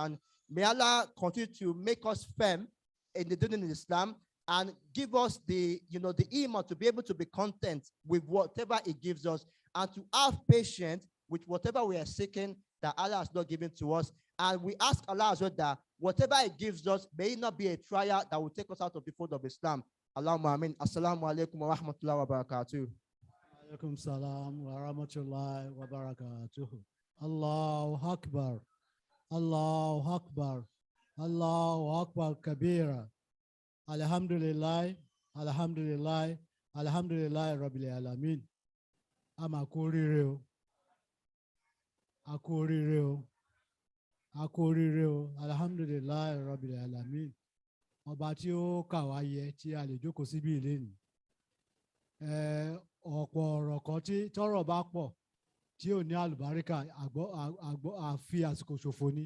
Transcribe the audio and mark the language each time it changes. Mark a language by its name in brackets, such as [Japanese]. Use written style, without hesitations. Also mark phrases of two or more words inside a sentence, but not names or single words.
[English] And may Allah continue to make us firm in the deen in Islam, and give us the iman to be able to be content with whatever it gives us, and to have patience with whatever we are seeking that Allah has not given to us. And we ask Allah as well that whatever it gives us, may it not be a trial that will take us out of the fold of Islam. [Arabic] اللهم آمين. السلام عليكم ورحمة الله وبركاته. عليكم السلام ورحمة الله وبركاته. الله أكبر. الله أكبر. الله أكبر كبيرا. الحمد لله. الحمد لله. الحمد لله رب العالمين. [Yoruba] Amakurire o. A kú oríire o. A kú oríire o. [Arabic] الحمد لله رب العالمين. [Yoruba] Ọba tí ó kà wá yẹ tí a lè jókòó síbí ìlénìí. Ọ̀pọ̀ ọ̀rọ̀ kan tí tọ́rọ̀ bá pọ̀ tí ò ní àlùbáríkà àfi àsìkò ṣòfò ni.